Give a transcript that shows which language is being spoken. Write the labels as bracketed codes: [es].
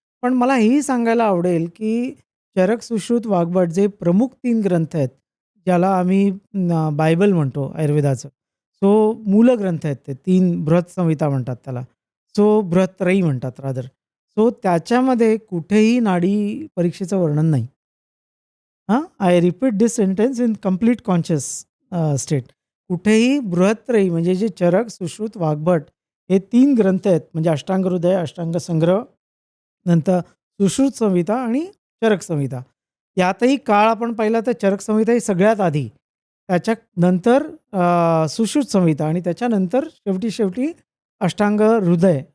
[mr] पण मला हेही सांगायला आवडेल, की चरक, सुश्रुत, वाग्भट जे प्रमुख 3 ग्रंथ आहेत, ज्याला आम्ही बायबल म्हणतो आयुर्वेदाचं. सो मूलग्रंथ आहेत ते 3 बृहत-संहिता म्हणतात त्याला. सो बृहत्त्रयी म्हणतात रादर. सो त्याच्यामध्ये कुठेही नाडी परीक्षेचं वर्णन नाही. [en] हां, I repeat this sentence in complete conscious state. [mr] कुठेही बृहत्त्रयी म्हणजे जे चरक, सुश्रुत, वाग्भट हे 3 ग्रंथ आहेत म्हणजे अष्टांग हृदय, अष्टांग संग्रह, नंतर सुश्रुत संहिता आणि चरक संहिता. यातही काळ आपण पाहिला तर चरक संहिता ही सगळ्यात आधी. त्याच्यानंतर सुश्रुत संहिता आणि त्याच्यानंतर शेवटी अष्टांग हृदय.